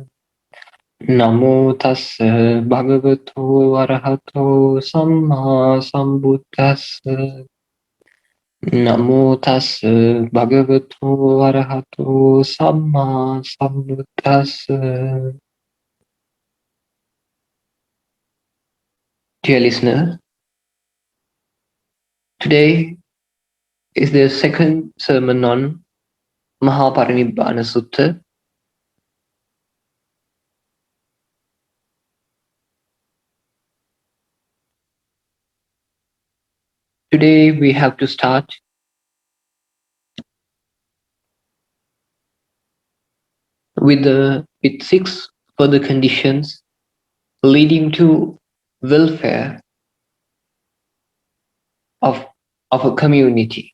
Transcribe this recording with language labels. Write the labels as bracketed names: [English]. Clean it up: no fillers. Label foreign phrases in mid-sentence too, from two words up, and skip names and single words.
[Pali] Namo tassa bhagavato arahato samma sambuddhassa. Namo tassa bhagavato arahato samma sambuddhassa. [English] Dear listener, today is the second sermon on Maha Parinibbana Sutta. Today we have to start with 6 further conditions leading to welfare of a community.